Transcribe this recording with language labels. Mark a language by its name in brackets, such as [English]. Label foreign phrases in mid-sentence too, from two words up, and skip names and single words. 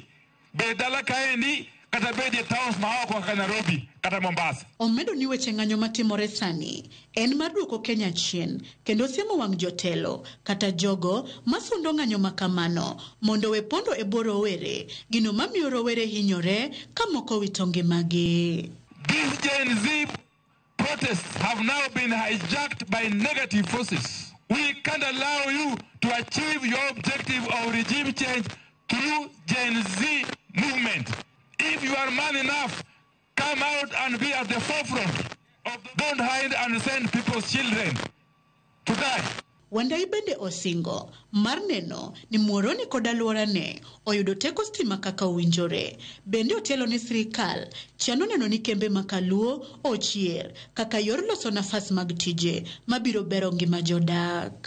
[Luo (Kenya and Tanzania)] Bed dala kaendi kata bed e towns ma oko kaka Nairobi kata Mombasa. Omedo ni weche ng'anyo matimore sani en mar duoko Kenya chien kendo siemo wang' jotelo kata jogo masundo ng'anyo makamano mondo we pondo e bwo rowere, gino mamiyo rowere hinyore ka moko wito ngimagi. [English] These Gen Z protests have now been hijacked by negative forces. We can't allow you to achieve your objective of regime change through Gen Z movement. If you are man enough, come out and be at the forefront. Don't hide and send people's children to die. [Luo (Kenya and Tanzania)] Wandayi bende osingo mar neno ni Muhoroni kod alworane oyudo teko stima kaka owinjore. Bende otelo ni sirikal chano neno ni kembe makaluo ochier kaka yor loso nafas mag tije mabiro bero ngima jodak.